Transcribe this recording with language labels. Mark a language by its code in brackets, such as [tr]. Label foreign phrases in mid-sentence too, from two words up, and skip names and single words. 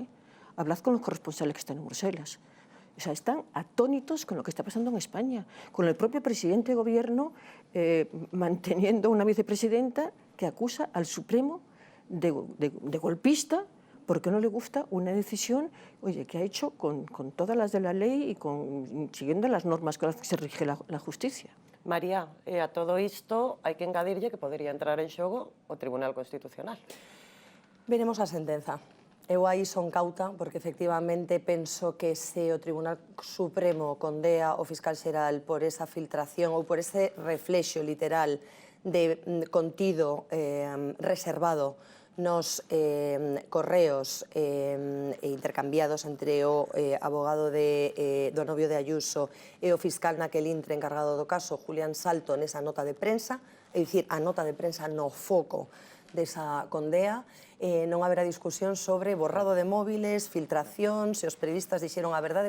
[es] Hablad con los corresponsales que están en Bruselas. O sea, están atónitos con lo que está pasando en España, con el propio presidente de gobierno manteniendo una vicepresidenta que acusa al Supremo de golpista porque no le gusta una decisión que ha hecho con todas las de la ley y siguiendo las normas con las que se rige la justicia. [gl] María, a todo isto hai que engadirlle que podería entrar en xogo o Tribunal Constitucional. Veremos a sentenza. Eu aí son cauta, porque efectivamente penso que se o Tribunal Supremo condea o fiscal xeral por esa filtración ou por ese reflexo literal de contido reservado nos correos intercambiados entre o abogado do novio de Ayuso e o fiscal naquel intre encargado do caso, Julián Salto, nesa nota de prensa, é dicir, a nota de prensa no foco desa condea, non haberá discusión sobre borrado de móviles, filtración, se os periodistas dixeron a verdade.